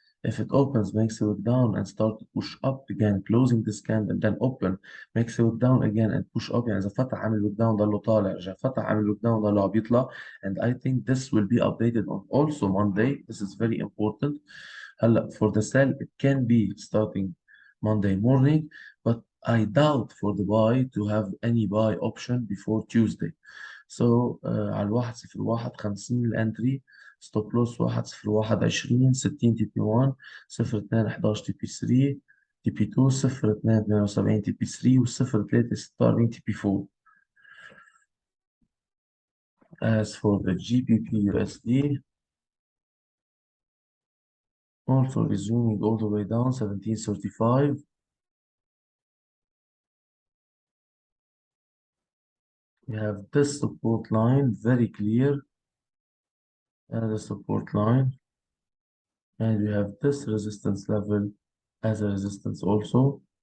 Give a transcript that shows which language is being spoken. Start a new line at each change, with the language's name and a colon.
English: If it opens, makes a wick down and start to push up again, closing this candle, then open, makes a wick down again and push up.
Arabic: يعني إذا فتح عامل wick down ضله طالع، رجع فتح عامل wick down ضله عم يطلع.
English: And I think this will be updated on also Monday. This is very important. هلا for the sell, it can be starting Monday morning, but I doubt for the buy to have any buy option before Tuesday.
Arabic: So على الواحد صفر واحد 50 الانتري، ستوب لوس 1 0 1 20 60 تي بي 1 0 2 11 تي بي 3 تي بي 2 0 2 78 تي بي 3 و 0 3 46 تي بي 4.
English: As for the GBP USD, also resuming all the way down 1735. We have this support line very clear as a support line, and we have this resistance level as a resistance also.